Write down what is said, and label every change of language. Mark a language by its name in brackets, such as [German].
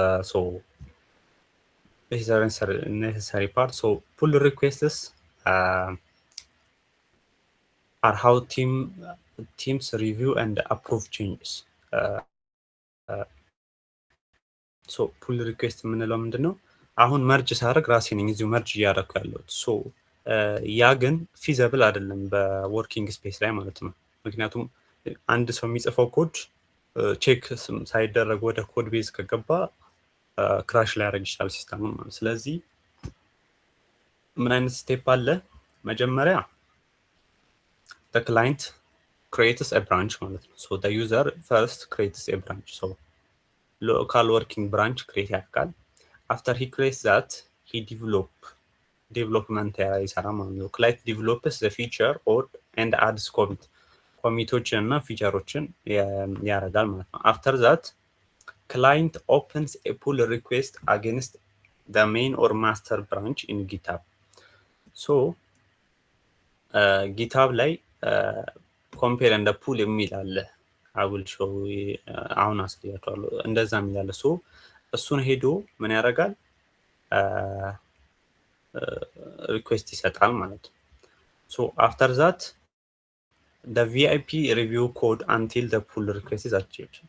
[English] So this is a necessary part. So pull requests are how teams review and approve changes. [Amharic] So pull request የምንለው ምንድነው? አሁን መርጅ ሳደርግ ራሴ ነኝ እዚሁ መርጅ እያደረኩ ያለሁት። ሶ ያ ግን ፊዘብል አይደለም በወርኪንግ ስፔስ ላይ ማለት ነው። ምክንያቱም አንድ ሰው የሚጽፈው ኮድ ቼክ ሳይደረግ ወደ ኮድ ቤዝ ከገባ ክራሽ ሊያደርግ ይችላል ሲስተሙን ማለት። ስለዚህ ምን አይነት ስቴፕ አለ? መጀመሪያ [English] the client creates a branch [Amharic] ማለት ነው። [English] so the user first creates a branch. so local working branch create [Amharic] ያደርጋል። [English] after he creates that he development [Amharic] ይሰራ ማለት ነው። [English] client develops the feature or and adds [Amharic] ኮሚቶችን እና ፊቸሮችን ያደርጋል ማለት ነው። [English] after that client opens a pull request against the main or master branch in GitHub. [Amharic] so GitHub ላይ compare and pull የሚል አለ። [English] I will show [Amharic] አሁን አሳያችኋለሁ። እንደዛ የሚል አለ። so እሱን ሄዶ ምን ያደርጋል? ሪኩዌስት ይሰጣል ማለት ነው። [English] so after that the VIP review code until the pull request is achieved.